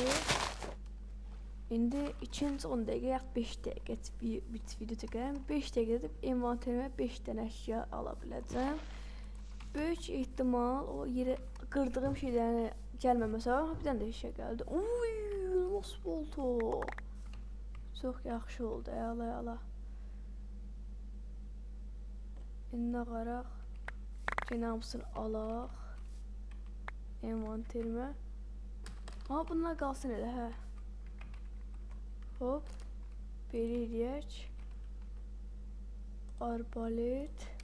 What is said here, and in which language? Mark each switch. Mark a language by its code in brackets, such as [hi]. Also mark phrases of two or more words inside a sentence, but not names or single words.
[tr] Şimdi ikinci 10 dakika yak 5 dakika bir video çekerim. 5 dakika edip envanterime 5 tane eşya alabileceğim. Büyük ihtimal o yere kırdığım şeylerin gelməməsə, [az] bir dənə də eşya gəldi. [tr] Uy, nasıl oldu? [az] Çok yaxşı oldu, əla. İndi qaraq. Yenə hamısını alaq. Envanterimə. Ha, bunlar qalsın elə, hə. Hop. Belə eləyək. Arbalet.